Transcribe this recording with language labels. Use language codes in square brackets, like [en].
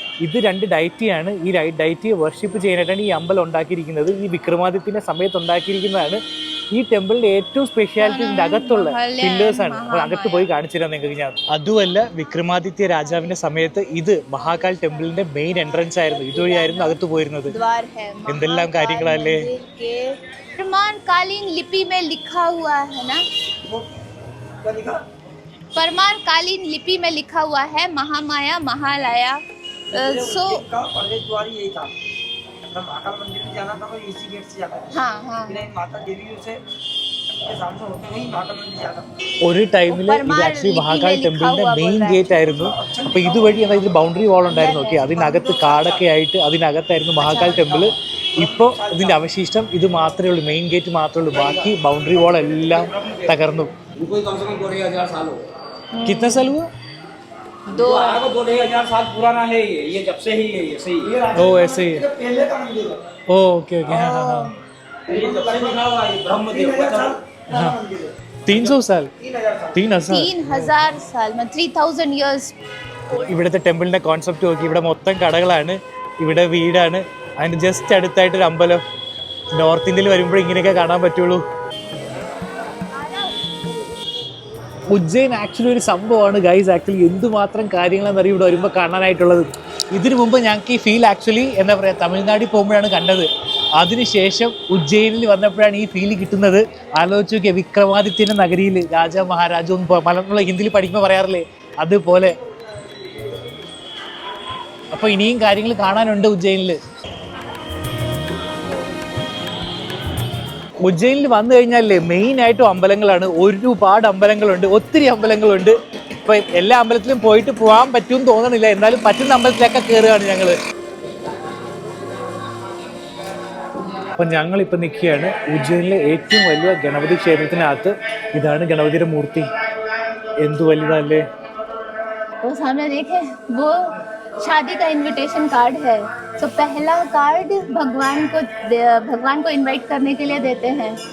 [ml] ഇത് 2 ഡൈറ്റിയാണ്. ഈ ഡൈറ്റിയെ വർഷിപ്പ് ചെയ്യാനായിട്ടാണ് ഈ അമ്പലം ഉണ്ടാക്കിയിരിക്കുന്നത്. ഈ വിക്രമാദിത്യൻ്റെ സമയത്ത് ഉണ്ടാക്കിയിരിക്കുന്നതാണ്. ഈ ടെമ്പിളിൻ്റെ ഏറ്റവും സ്പെഷ്യാലിറ്റി ഇതിൻ്റെ അകത്തുള്ള പില്ലേഴ്സാണ്. അപ്പോൾ അകത്ത് പോയി കാണിച്ചു തരാം നിങ്ങൾക്ക് ഞാൻ. അതുമല്ല വിക്രമാദിത്യ രാജാവിൻ്റെ സമയത്ത് ഇത് മഹാകാൽ ടെമ്പിളിൻ്റെ മെയിൻ എൻട്രൻസ് ആയിരുന്നു. ഇതുവഴിയായിരുന്നു അകത്ത് പോയിരുന്നത്. എന്തെല്ലാം കാര്യങ്ങളല്ലേ. [hi] परमाणकालीन लिपि में लिखा हुआ है ना, परमाणकालीन लिपि में लिखा हुआ है महामाया महालया. सो यही था महाकाल मंदिर में जाना था तो इसी गेट से जाता था. हाँ माता देवी से सामने होते हुए महाकाल मंदिर जाता. [ml] ഒരു ടൈമിൽ ഇത് ആക്ച്വലി മഹാകാൽ ടെമ്പിളിന്റെ മെയിൻ ഗേറ്റ് ആയിരുന്നു. അപ്പോൾ ഇതുവഴി അതായത് ബൗണ്ടറി വാൾ ഉണ്ടായിരുന്നു. ഓക്കെ, അതിനകത്ത് കാടൊക്കെ ആയിട്ട് അതിനകത്തായിരുന്നു മഹാകാൽ ടെമ്പിൾ. ഇപ്പോൾ ഇതിൻ്റെ അവശിഷ്ടം ഇത് മാത്രമേ ഉള്ളൂ, മെയിൻ ഗേറ്റ് മാത്രമേ ഉള്ളൂ. ബാക്കി ബൗണ്ടറി വാൾ എല്ലാം തകർന്നു. [hi] कितना साल हुआ? 2000 साल पुराना है ये जब से ही है ऐसे ही. ओ ऐसे ही. ओ ओके ओके. हाँ हाँ हाँ. ये जब से लिखा हुआ है ब्रह्मदेव का. हाँ 300 साल 3000 साल में [en] 3000 years. [ml] ഇവിടുത്തെ ടെമ്പിളിൻ്റെ കോൺസെപ്റ്റ് നോക്കി. ഇവിടെ മൊത്തം കടകളാണ്, ഇവിടെ വീടാണ്, അതിന് ജസ്റ്റ് അടുത്തായിട്ടൊരു അമ്പലം. നോർത്ത് ഇന്ത്യയിൽ വരുമ്പോൾ ഇങ്ങനെയൊക്കെ കാണാൻ പറ്റുള്ളൂ. ഉജ്ജയിൻ ആക്ച്വലി ഒരു സംഭവമാണ് ഗൈസ്. ആക്ച്വലി എന്തുമാത്രം കാര്യങ്ങളെന്നറിയും ഇവിടെ വരുമ്പോൾ കാണാനായിട്ടുള്ളത്. ഇതിനു മുമ്പ് ഞങ്ങൾക്ക് ഈ ഫീൽ ആക്ച്വലി എന്താ പറയുക തമിഴ്നാട്ടിൽ പോകുമ്പോഴാണ് കണ്ടത്. അതിനുശേഷം ഉജ്ജയിനിൽ വന്നപ്പോഴാണ് ഈ ഫീൽ കിട്ടുന്നത്. ആലോചിച്ച് നോക്കിയ വിക്രമാദിത്യൻ്റെ നഗരിയിൽ രാജാ മഹാരാജ ഒന്നും മലയാളം ഹിന്ദിയിൽ പഠിക്കുമ്പോൾ പറയാറില്ലേ, അതുപോലെ. അപ്പോൾ ഇനിയും കാര്യങ്ങൾ കാണാനുണ്ട് ഉജ്ജയിനിൽ. ഉജ്ജയിനിൽ വന്നു കഴിഞ്ഞാലേ മെയിനായിട്ടും അമ്പലങ്ങളാണ്. ഒരുപാട് അമ്പലങ്ങളുണ്ട്, ഒത്തിരി അമ്പലങ്ങളുണ്ട്. ഇപ്പം എല്ലാ അമ്പലത്തിലും പോകാൻ പറ്റുമെന്ന് തോന്നണില്ല. എന്നാലും പറ്റുന്ന അമ്പലത്തിലൊക്കെ കയറുകയാണ് ഞങ്ങൾ. അപ്പം ഞങ്ങളിപ്പോൾ നിൽക്കുകയാണ് ഉജ്ജയിനിലെ ഏറ്റവും വലിയ ഗണപതി ക്ഷേത്രത്തിനകത്ത്. ഇതാണ് ഗണപതിയുടെ മൂർത്തി. എന്തു വലുതല്ലേ. [hi] वो सामने देखे वो शादी का इनविटेशन कार्ड है. तो पहला कार्ड भगवान को इनवाइट करने के लिए देते हैं.